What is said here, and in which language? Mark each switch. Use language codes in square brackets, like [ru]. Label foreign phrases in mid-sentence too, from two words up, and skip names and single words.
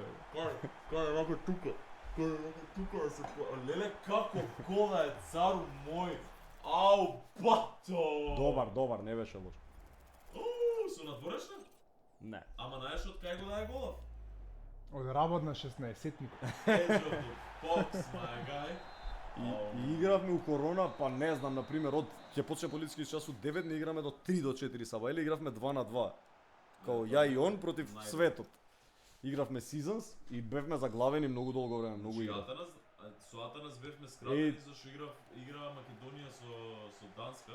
[mk] Кај рако тука. Кај рако тука да се леле како кола е цару мој. Ау, бато. Добар, не беше лош. Со надворешна? Не. Ама знаеш од кај го дај голов? Од работ на 16-тник. [en] Edge of the box, my guy. [mk] И игравме у корона, па не знам, на пример, од ќе почне полициски час од 9 не играме до 3 до 4 саба, или игравме 2 на 2. Као ја и он против светот. Игравме Seasons и бевме заглавени многу долго време, многу игра. Со Атанас бевме скратени зашто играа Македонија со Данска.